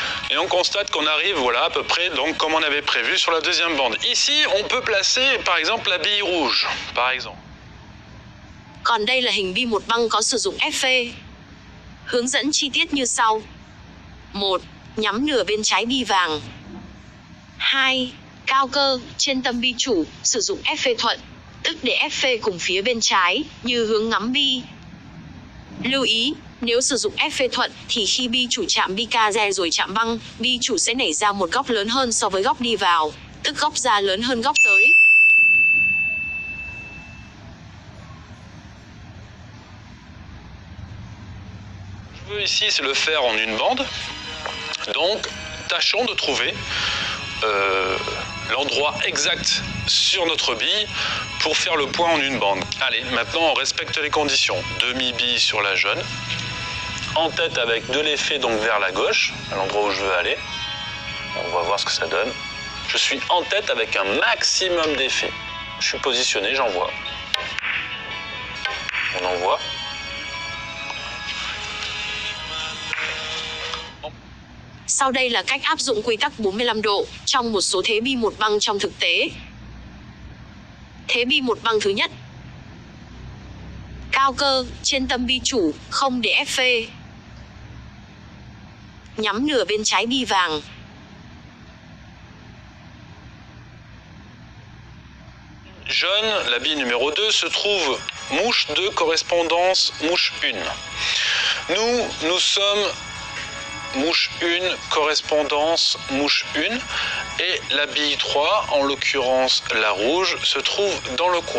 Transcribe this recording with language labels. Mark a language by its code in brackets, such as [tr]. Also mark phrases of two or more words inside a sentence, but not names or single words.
[fr] Et on constate qu'on arrive voilà, à peu près donc, comme on avait prévu sur la deuxième bande. Ici, on peut placer par exemple la bille rouge. Par exemple. [vi] Còn đây là hình bi một băng có sử dụng F. Hướng dẫn chi tiết như sau. 1. Nhắm nửa bên trái bi vàng. 2. Cao cơ, trên tâm bi chủ, sử dụng F thuận, tức để F cùng phía bên trái, như hướng ngắm bi. Lưu ý, nếu sử dụng F thuận thì khi bi chủ chạm bi ca re rồi chạm băng, bi chủ sẽ nảy ra một góc lớn hơn so với góc đi vào, tức góc ra lớn hơn góc tới. [fr] Je veux ici c'est le faire en une bande, donc tâchons de trouver l'endroit exact sur notre bille pour faire le point en une bande. Allez, maintenant on respecte les conditions. Demi-bille sur la jaune, en tête avec de l'effet donc vers la gauche, à l'endroit où je veux aller. On va voir ce que ça donne. Je suis en tête avec un maximum d'effet. Je suis positionné, j'envoie. On envoie. [vi] Sau đây là cách áp dụng quy tắc 45 độ trong một số thế bi một băng trong thực tế. Thế bi một băng thứ nhất. Cao cơ, trên tâm bi chủ, không để F. Nhắm nửa bên trái bi vàng. [fr] Jaune, la bille numéro 2, se trouve mouche 2, correspondance mouche 1. Nous sommes mouche 1, correspondance mouche 1, et la bille 3, en l'occurrence la rouge, se trouve dans le coin.